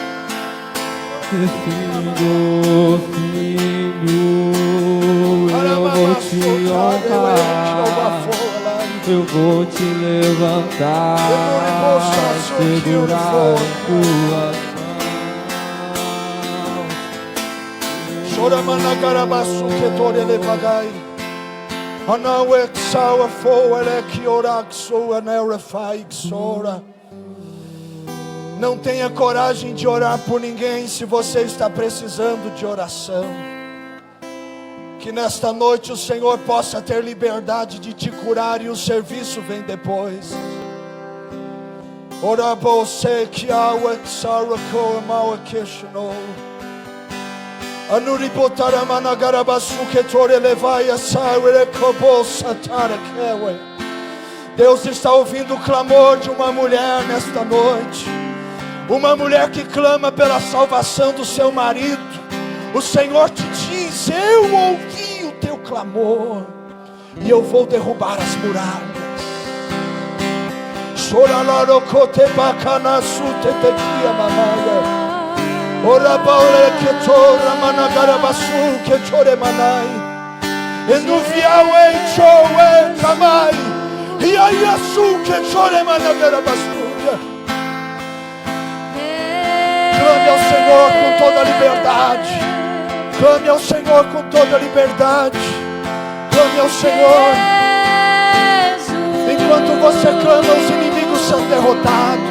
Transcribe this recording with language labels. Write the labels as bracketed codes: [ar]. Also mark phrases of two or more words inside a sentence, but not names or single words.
[pt] Filho, eu vou te honrar, eu vou te levantar, segurar tuas mãos. Choramanagarabassu que tore levagai. Anauexaua foere que oraxo aneurafaixora. Não tenha coragem de orar por ninguém se você está precisando de oração. Que nesta noite o Senhor possa ter liberdade de te curar e o serviço vem depois. Ora você que auexara coamau queixou. Anuribotaramanagarabassu que tore levaia saure cobosa tarakewe. Deus está ouvindo o clamor de uma mulher nesta noite. Uma mulher que clama pela salvação do seu marido. O Senhor te diz: eu ouvi o teu clamor e eu vou derrubar as muralhas. Choralarocote bacana sutetequia mamaya. Ora baule que tora managarabasu que chore manai. Enuviau en choe kamai. E aí asu que chore managarabasu. Clame ao Senhor com toda a liberdade. Clame ao Senhor com toda a liberdade. Clame ao Senhor. Enquanto você clama, os inimigos são derrotados.